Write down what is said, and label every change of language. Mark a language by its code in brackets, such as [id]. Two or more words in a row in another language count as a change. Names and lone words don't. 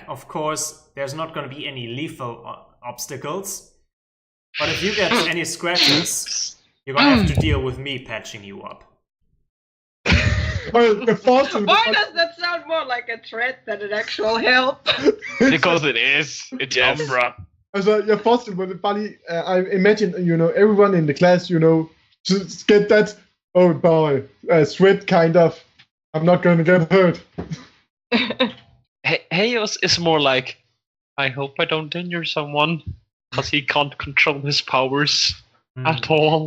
[en] Of course, there's not going to be any lethal obstacles. But if you get any scratches, you're going to have to deal with me patching you up. Why does that sound more like a threat than an actual help? Because it is. It's Umbra. [da] Altså, jeg forestiller mig det bare lige, [en] I imagine, everyone in the class, just get that, oh boy, sweat kind of, I'm not gonna get hurt. Hayos is more like, I hope I don't injure someone, because he can't control his powers at all.